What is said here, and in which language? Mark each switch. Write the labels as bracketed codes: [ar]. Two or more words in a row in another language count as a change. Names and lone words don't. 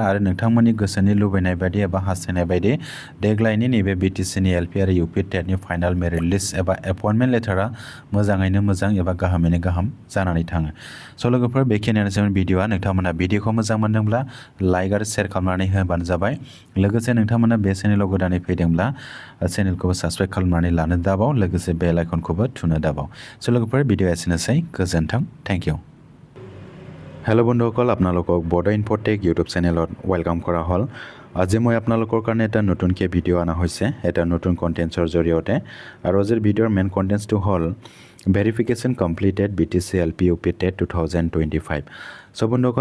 [brx] आरो नोंथांमोननि गोसोनि लुबैनाय बायदि एबा हास्थायनाय बायदि देग्लायनि नैबे BTCनि LP आरो UP टेटनि [en] final merit list [brx] एबा [en] appointment letter [brx] मोजाङैनो मोजां एबा गाहामैनो गाहाम जानानै थाङो स' लोगोफोर बेखिनियानो जोंनि भिडिअ'आ नोंथांमोना भिडिअ'खौ मोजां मोनदोंब्ला लाइक आरो शेयार खालामनानै होबानो जाबाय लोगोसे नोंथांमोना बे चेनेलाव गोदानै फैदोंब्ला चेनेलखौबो साबस्क्राइब खालामनानै लानो दाबाव लोगोसे बेल आइकनखौबो थुनो दाबाव स' लोगोफोर भिडिअ' एसेनोसै गोजोन्थों [en] thank you [as] হেল্ল' বন্ধুসকল আপোনালোকক বড়ো ইনফ'টেক ইউটিউব চেনেলত ৱেলকাম কৰা হ'ল আজি মই আপোনালোকৰ কাৰণে এটা নতুনকৈ ভিডিঅ' অনা হৈছে এটা নতুন কণ্টেণ্টছৰ জৰিয়তে আৰু আজিৰ ভিডিঅ'ৰ মেইন কণ্টেণ্টছটো হ'ল [en] verification completed [as] BTC LP UP TET 2025 চ' বন্ধুসকল